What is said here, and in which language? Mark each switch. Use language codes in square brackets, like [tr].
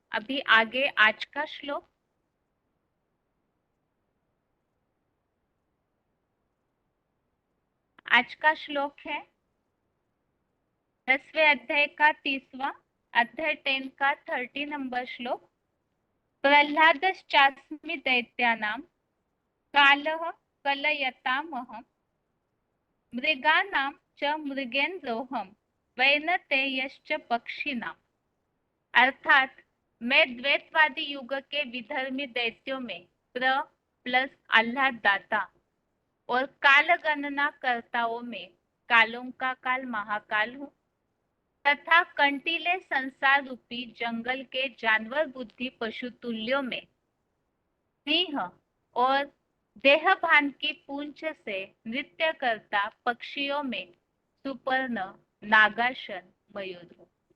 [hi] अभी आगे आज का श्लोक। आज का श्लोक है 10वें अध्याय का 30वां अध्याय 10 का 30 नंबर श्लोक। [sa] प्रह्लादश्चास्मि दैत्यानां कालः कलयतामहम् मृगाणां च मृगेन्द्रोऽहं वैनतेयश्च पक्षिणाम्। [hi] अर्थात मैं द्वैतवादी युग के विधर्मी दैत्यों में प्र प्लस आह्लाद दाता और काल गणना कर्ताओं में कालों का काल महाकाल हूँ, तथा कंटीले संसार रूपी जंगल के जानवर बुद्धि पशु तुल्यों में सिंह और देहभान की पूंछ से नृत्य करता पक्षियों में सुपर्ण नागासन मयूर हूँ।